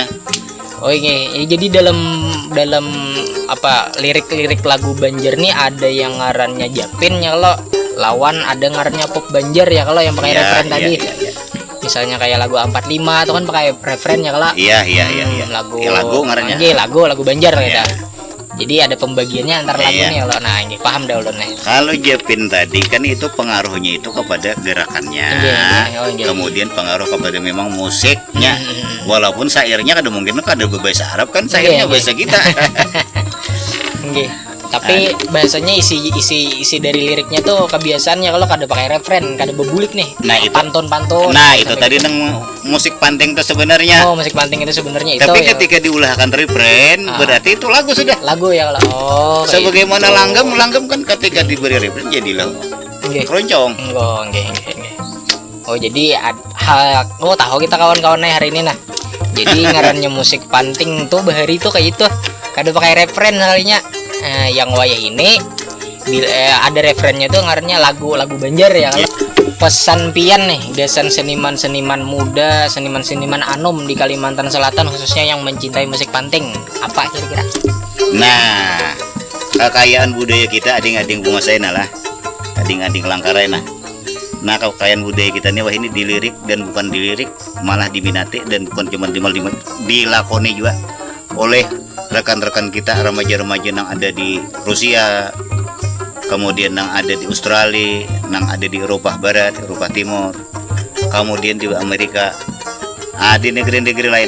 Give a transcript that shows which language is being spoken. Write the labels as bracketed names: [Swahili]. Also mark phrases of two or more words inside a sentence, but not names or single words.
[Banjar] Oh ini jadi dalam apa lirik-lirik lagu Banjar nih ada yang ngarannya Japin ya lo lawan ada ngarannya pop Banjar ya kalau yang pakai [Indonesian] Iya, referen iya, tadi. iya, iya. Misalnya kayak lagu 45 itu kan pakai referen ya kalau. Iya. Lagu Lagu ngarannya. Nggih, lagu Banjar Iya. kita. Jadi ada pembagiannya antar lagu Iya. nih kalau. [Banjar] Nah, nggih paham dah ulun nih. [Indonesian] Kalau Jepin tadi kan itu pengaruhnya itu kepada gerakannya, Iya. Oh, iya. kemudian pengaruh kepada memang musiknya. Hmm. [Banjar] Walaupun syairnya kada mungkin ada berbahasa Arab kan, syairnya [Indonesian] Iya. bahasa kita. Nggih. [Banjar] Tapi bahasanya isi dari liriknya tuh kebiasaannya kalau kada pakai referen, kada bebulik nih. [Indonesian] Nah, itu. Pantun-pantun. Nah itu Sampai tadi gitu. nang musik panting itu sebenarnya. Oh, musik panting itu sebenarnya itu Tapi ya. ketika diulahkan referen, berarti itu lagu sudah. Lagu ya kalau. Oh. kayak Sebagaimana gitu. langgam kan ketika diberi referen jadilah Nggih. keroncong. Oh, nggih. Oh, jadi tahu kita kawan-kawannya hari ini nah. [Banjar] Jadi ngarannya musik panting tuh bahari tuh kayak itu. Kada pakai referen halinya. Yang wayah ini ada referennya tuh ngarannya lagu Banjar ya kalau. [Indonesian] Pesan pian nih desain seniman-seniman muda, seniman-seniman anom di Kalimantan Selatan khususnya yang mencintai musik panting. Apa kira-kira? [Banjar] Nah, kekayaan budaya kita ading-ading bunga saya lah, ading-ading langkarai nah. [Indonesian] Nah, kekayaan budaya kita nih wah ini dilirik dan bukan dilirik, malah diminati dan bukan cuma dilakoni juga oleh rekan-rekan kita remaja-remaja yang ada di Rusia, kemudian yang ada di Australia, yang ada di Eropa Barat, Eropa Timur, kemudian juga Amerika, di negeri-negeri lain.